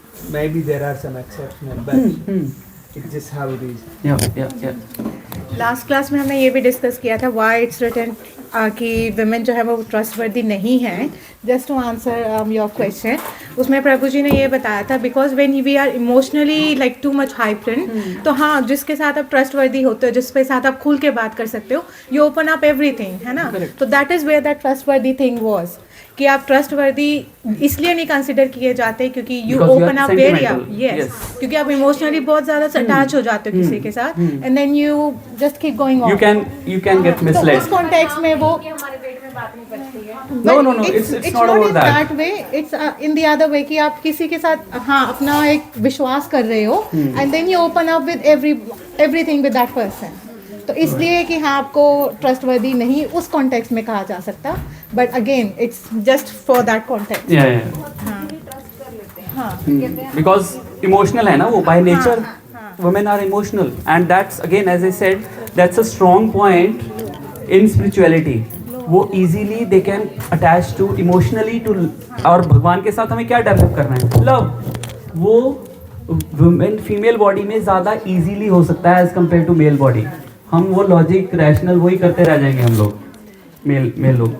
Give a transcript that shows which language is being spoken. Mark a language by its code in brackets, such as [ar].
[en] maybe there are some exceptions, but it's just how it is. Yeah. [hi] Last class में हमने ये भी discuss किया था व्हाई इट्स रिटन कि वुमेन जो है वो ट्रस्टवर्दी नहीं है. [en] just to answer your question, [hi] उसमें प्रभु जी ने ये बताया था because when we are emotionally like too much हाइपरन, तो हाँ जिसके साथ आप ट्रस्टवर्दी होते हो, जिसके साथ आप खुल के बात कर सकते हो, [en] you open up everything, [hi] है ना. तो [en] that is where that trustworthy thing was [hi] कि आप ट्रस्टवर्दी इसलिए नहीं कंसिडर किए जाते क्योंकि you open up very up. Yes, क्योंकि आप इमोशनली बहुत ज़्यादा अटैच हो जाते हो किसी के साथ [en] And then you just keep going on. You can get misled. [hi] उस कॉन्टेक्स्ट में वो हमारे पेट में बात नहीं पचती है. [en] No, it's not about that. way. It's in the other way [hi] कि आप किसी के साथ हाँ अपना एक विश्वास कर रहे हो [en] and then you open up with everything with that person. [hi] तो इसलिए कि हाँ आपको ट्रस्टवर्दी नहीं उस कॉन्टेक्स्ट में कहा जा सकता, [en] But again it's just for that context. [hi] हाँ [en] Because emotional है ना वो, by nature women are emotional, and that's again as I said, that's a strong point in spirituality. [hi] वो [en] easily they can attach to emotionally to, [hi] और भगवान के साथ हमें क्या डेवलप करना है? लव. वो वुमेन फीमेल बॉडी में ज़्यादा easily हो सकता है [en] as compared to [hi] mail body. हम वो लॉजिक रैशनल वही करते रह जाएंगे हम लोग, मेल लोग.